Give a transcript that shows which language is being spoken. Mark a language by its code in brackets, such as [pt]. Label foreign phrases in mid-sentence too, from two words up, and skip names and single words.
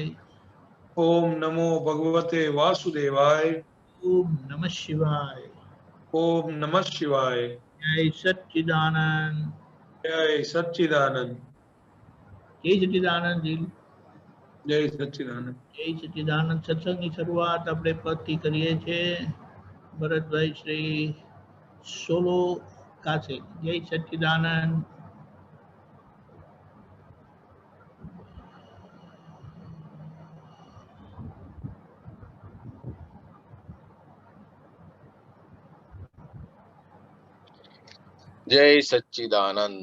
[sa] ओम नमो भगवते वासुदेवाय। ओम नमः शिवाय। ओम नमः शिवाय। जय सच्चिदानंद। जय सच्चिदानंद। जय सच्चिदानंद जी। जय सच्चिदानंद। जय सच्चिदानंद। [gu] સત્સંગની શરૂઆત આપણે પદથી કરીએ છીએ. ભરતભાઈ શ્રી સોલો કાસે. [sa] જય સચ્ચિદાનંદ. जय सच्चिदानंद।